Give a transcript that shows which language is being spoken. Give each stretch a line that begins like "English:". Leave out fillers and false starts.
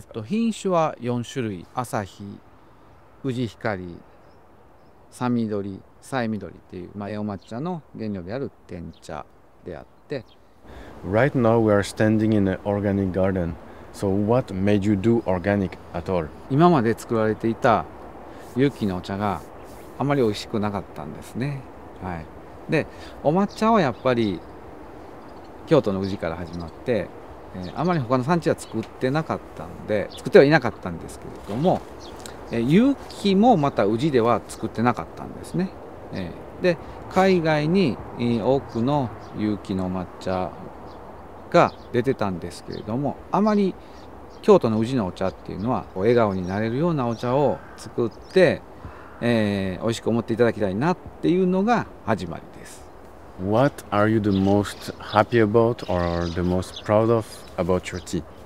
Japanese: 品種は4種類、朝日、宇治光、サミドリ、サイミドリっていう、お抹茶の原料である天茶であって。
English: Right now we are standing in an organic garden. So what made you do organic at all?
Japanese: 今まで作られていた有機のお茶があまり美味しくなかったんですね。はい、でお抹茶はやっぱり京都の宇治から始まって、あまり他の産地は作ってなかったので作ってはいなかったんですけれども、有機もまた宇治では作ってなかったんですね。で海外に多くの有機の抹茶が出てたんですけれども、あまり京都の宇治のお茶っていうのは笑顔になれるようなお茶を作って、美味しく思っていただきたいなっていうのが始まりです。
English: What are you the most happy about or the most proud of about your tea?